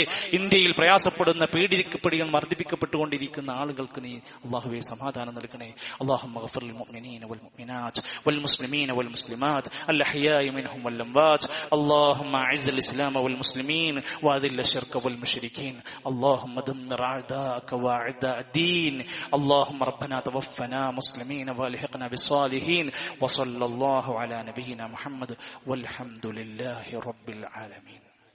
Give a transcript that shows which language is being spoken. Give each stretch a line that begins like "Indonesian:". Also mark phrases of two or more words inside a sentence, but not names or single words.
Malayalam: ഇന്ത്യയിൽ പ്രയാസപ്പെടുന്ന, പീഡിപ്പിക്കപ്പെടുകയും മർദ്ദിപ്പിക്കപ്പെട്ടുകൊണ്ടിരിക്കുന്ന ആളുകൾക്ക് നീ അല്ലാഹുവേ സമാധാനം നൽകണേ.
Arabic: اللهم اغفر للمؤمنين والمؤمنات والمسلمين والمسلمات الأحياء منهم والأموات. اللهم أعز الإسلام والمسلمين وأذل الشرك والمشركين. اللهم دمر أعداءك وأعداء الدين. اللهم ربنا توفنا مسلمين والحقنا بالصالحين. وصلى الله على نبينا محمد والحمد لله رب العالمين.